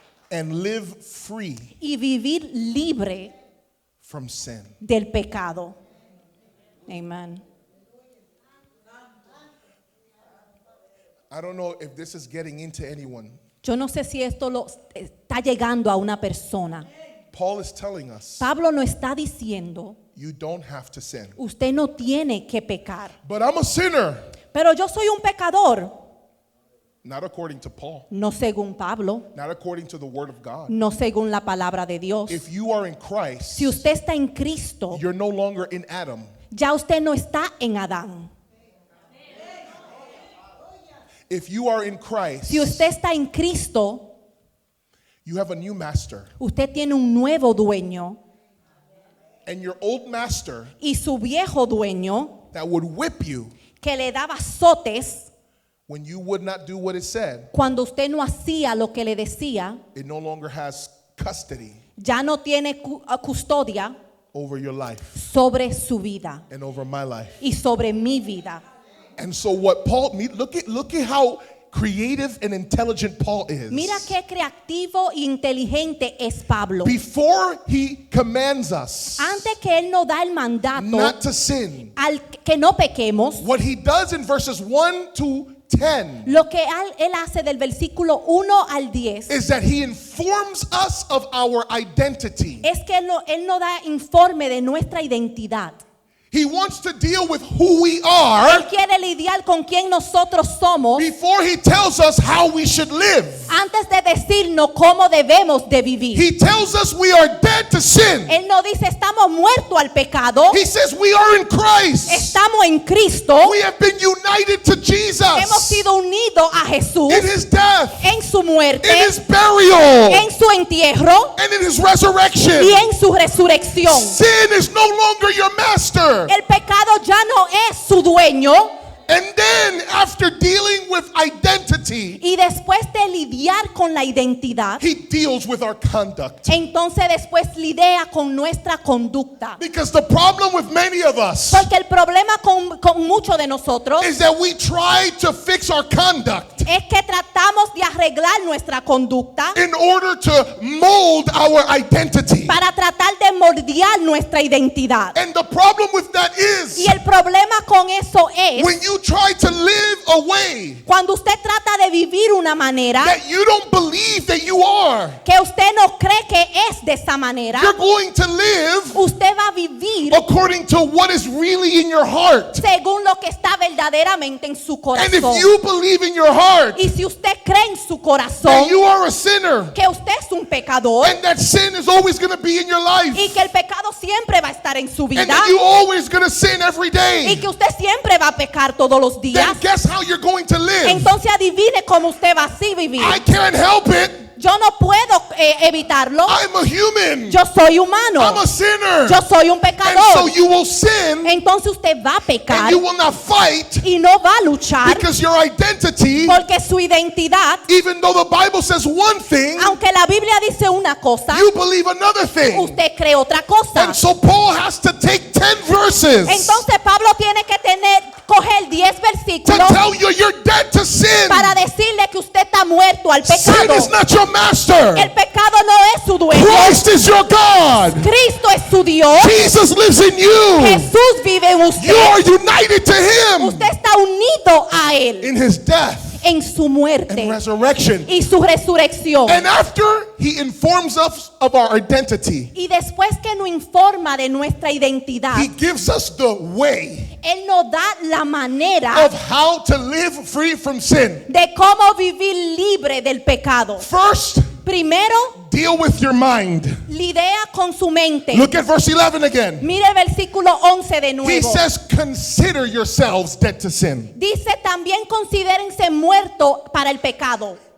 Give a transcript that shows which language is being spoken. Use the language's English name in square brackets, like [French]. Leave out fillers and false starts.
[English] and live free [Spanish] y vivir libre [English] from sin. [Spanish] del pecado. Amen. [English] I don't know if this is getting into anyone. [Spanish] Yo no sé si esto lo está llegando a una persona. [English] Paul is telling us [Spanish] Pablo no está diciendo, [English] you don't have to sin. [Spanish] usted no tiene que pecar. [English] But I'm a sinner. [Spanish] Pero yo soy un pecador, [English] Not according to Paul. [Spanish] no según Pablo, [English] Not according to the word of God. [Spanish] no según la palabra de Dios. [English] If you are in Christ, [Spanish] Si usted está en Cristo, [English] you're no longer in Adam. [Spanish] ya usted no está en Adán. [English] If you are in Christ, [Spanish] Si usted está en Cristo, [English] you have a new master. [Spanish] usted tiene un nuevo dueño. [English] And your old master [Spanish] Y su viejo dueño, [English] that would whip you [Spanish] que le daba azotes [English] when you would not do what it said, [Spanish] cuando usted no hacía lo que le decía, [English] it no longer has custody [Spanish] ya no tiene custodia [English] over your life [Spanish] sobre su vida [English] and over my life. [Spanish] y sobre mi vida. [English] And so what Paul, look at how creative and intelligent Paul is. [Spanish] Mira qué creativo e inteligente es Pablo. [English] Before he commands us [Spanish] Antes que él nos da el mandato [English] not to sin, [Spanish] al que no pequemos, [English] what he does in verses 1 to 10 [Spanish] lo que él hace del versículo 1 al 10 [English] is that he informs us of our identity. [Spanish] es que él nos da informe de nuestra identidad. [English] He wants to deal with who we are [Spanish] Él quiere lidiar con quién nosotros somos [English] before he tells us how we should live. [Spanish] antes de decirnos cómo debemos de vivir. [English] He tells us we are dead to sin. [Spanish] Él no dice estamos muertos al pecado, [English] He says we are in Christ. [Spanish] estamos en Cristo, [English] We have been united to [Spanish] hemos [English] Jesus [Spanish] sido unidos a Jesús [English] in his death, [Spanish] en su muerte, [English] in his burial, [Spanish] en su entierro [English] and in his resurrection. [Spanish] y en su resurrección. [English] Sin is no longer your master. [Spanish] El pecado ya no es su dueño. [English] And then after dealing with identity, [Spanish] Y después de lidiar con la identidad, [English] he deals with our conduct. [Spanish] entonces después lidia con nuestra conducta. [English] Because the problem with many of us [Spanish] Porque el problema con muchos de nosotros [English] is that we try to fix our conduct [Spanish] es que tratamos de arreglar nuestra conducta [English] in order to mold our identity. [Spanish] para tratar de moldear nuestra identidad. [English] And the problem with that [Spanish] Y [English] is [Spanish] el problema con eso es [English] when you try to live a way [Spanish] cuando usted trata de vivir una manera [English] that you don't believe that you are, [Spanish] que usted no cree que es de esa manera, [English] you're going to live [Spanish] usted va a vivir [English] according to what is really in your heart. [Spanish] según lo que está verdaderamente en su [English] And if [Spanish] corazón. [English] you believe in your heart [Spanish] Y si usted cree en su [English] that [Spanish] corazón [English] you are a sinner [Spanish] que usted es un pecador [English] and that sin is always going to be in your life [Spanish] y que el pecado siempre va a estar en su [English] and [Spanish] vida [English] that you're always going to sin every [Spanish] y [English] day, [Spanish] que usted siempre va a pecar todos los días, [English] then guess how you're going to live? [Spanish] entonces adivine cómo usted va así vivir. [English] I can't help it. [Spanish] Yo no puedo evitarlo. [English] I'm a human. [Spanish] Yo soy [English] I'm [Spanish] humano. [English] a sinner. [Spanish] Yo soy un [English] And so [Spanish] pecador. [English] you will sin [Spanish] Entonces usted va a pecar [English] and you will not fight [Spanish] y no va a luchar [English] because your identity, [Spanish] porque su identidad, [English] even though the Bible says one thing, [Spanish] aunque la Biblia dice una cosa, [English] you believe another thing. [Spanish] usted cree otra cosa. [English] And so Paul has to take 10 verses [Spanish] Entonces Pablo tiene que coger 10 [English] to [Spanish] versículos [English] tell you you're dead to sin. [Spanish] para decirle que usted está muerto al [English] Sin [Spanish] pecado. [English] is not your master. [Spanish] El pecado no es su dueño. [English] Christ is your God. [Spanish] Cristo es su Dios. [English] Jesus lives in you. [Spanish] Jesús vive en [English] You [Spanish] usted. [English] are united to him [Spanish] Usted está unido a Él [English] in his death [Spanish] en su muerte [English] and resurrection. [Spanish] y su resurrección. [English] And after he informs us of our identity, [Spanish] Y después que nos informa de nuestra identidad, [English] he gives us the way [Spanish] Él nos da la manera [English] of how to live free from sin. [Spanish] de cómo vivir libre del pecado. [English] First, [Spanish] Primero, [English] deal with your mind. [Spanish] lidia con su mente. [English] Look at verse 11 again. [Spanish] Mire el versículo 11 de [English] He [Spanish] nuevo. [English] says, consider yourselves dead to sin, [Spanish] Dice también considérense muertos para el pecado,